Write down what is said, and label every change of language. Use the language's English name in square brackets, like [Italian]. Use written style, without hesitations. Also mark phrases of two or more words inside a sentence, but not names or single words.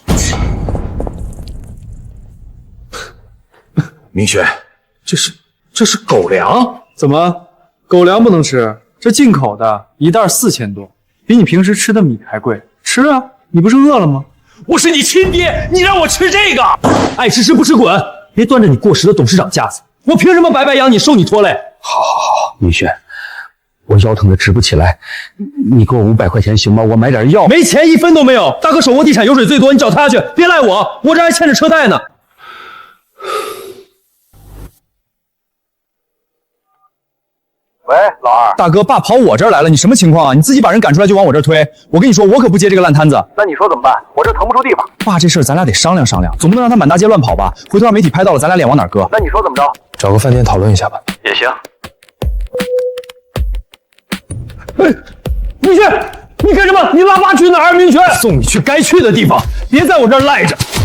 [Chinese] 明軒，這是狗糧？怎麼，狗糧不能吃？這進口的，1袋4000多，比你平時吃的米還貴。吃啊，你不是餓了嗎？我是你親爹，你讓我吃這個？愛吃吃不吃滾！別端着你過時的董事長架子，我憑什麼白養你，受你拖累？好，明軒，我腰疼的直不起來，你給我500塊錢行嗎？我買點藥。沒錢1分都沒有。大哥手握地產油水最多，你找他去，別賴我，我這還欠着車貸呢。喂，老二，大哥，爸跑我这兒來了，你什麼情況啊？你自己把人趕出來就往我這兒推，我跟你說，我可不接這個爛攤子。那你說怎麼辦？我這腾不出地方。爸，這事兒咱倆得商量商量，總不能讓他滿大街亂跑吧？回头讓媒體拍到了，咱倆臉往哪擱？那你說怎麼着？找個飯店討論一下吧。也行。明軒，你幹什麼？你拉爸去哪兒？明軒，送你去該去的地方，別在我這兒賴着。